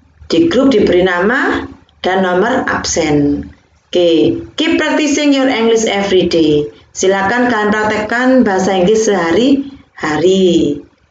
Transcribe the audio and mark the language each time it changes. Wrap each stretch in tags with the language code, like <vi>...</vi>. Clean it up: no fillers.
<id>Di grup diberi nama dan nomor absen.</id> <en>Oke, keep practicing your English every day.</en> <id>Silakan kalian praktekkan bahasa Inggris sehari-hari.</id>